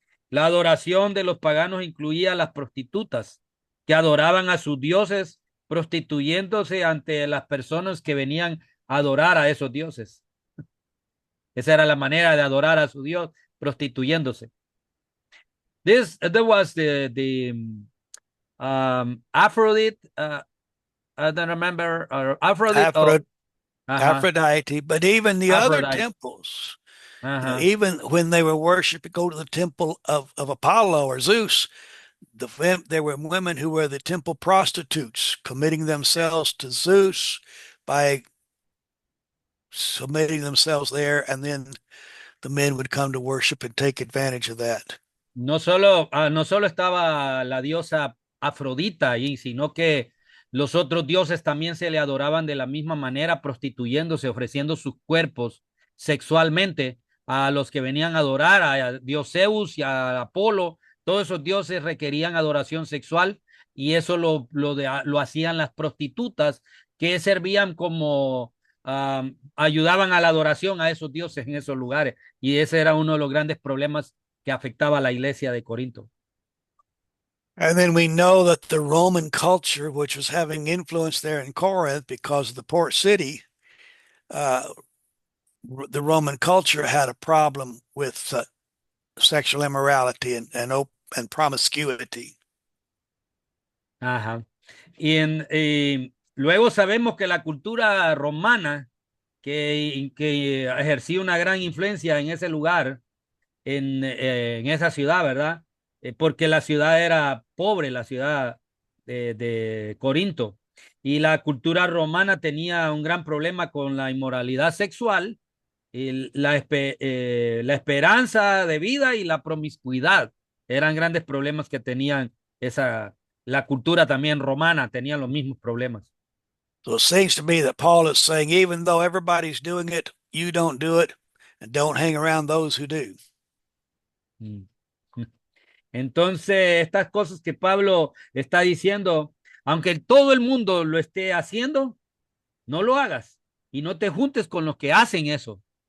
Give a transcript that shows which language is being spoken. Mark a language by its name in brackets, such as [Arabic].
[Spanish] La adoración de los paganos incluía a las prostitutas, que adoraban a sus dioses, prostituyéndose ante las personas que venían a adorar a esos dioses. Esa era la manera de adorar a su dios, prostituyéndose. [English] There was the Aphrodite. I don't remember. Aphrodite. Aphrodite, but even the other Aphrodite. temples, even when they were worshiping, go to the temple of Apollo or Zeus, there were women who were the temple prostitutes committing themselves to Zeus by submitting themselves there, and then the men would come to worship and take advantage of that. [Spanish] No solo estaba la diosa Afrodita ahí, sino que los otros dioses también se le adoraban de la misma manera, prostituyéndose, ofreciendo sus cuerpos sexualmente a los que venían a adorar, a dios Zeus y a Apolo. Todos esos dioses requerían adoración sexual y eso lo hacían las prostitutas, que servían como ayudaban a la adoración a esos dioses en esos lugares. Y ese era uno de los grandes problemas que afectaba a la iglesia de Corinto. [English] And then we know that the Roman culture, which was having influence there in Corinth because of the port city, the Roman culture had a problem with sexual immorality and promiscuity. [Spanish] Ajá. Y luego sabemos que la cultura romana, que ejercía una gran influencia en ese lugar, en esa ciudad, ¿verdad? Porque la ciudad era pobre, la ciudad de Corinto. Y la cultura romana tenía un gran problema con la inmoralidad sexual, la esperanza de vida y la promiscuidad. Eran grandes problemas que tenían la cultura también romana, tenía los mismos problemas. [English] So it seems to me that Paul is saying, even though everybody's doing it, you don't do it, and don't hang around those who do. [Spanish] Entonces, estas cosas que Pablo está diciendo, aunque todo el mundo lo esté haciendo, no lo hagas y no te juntes con los que hacen eso.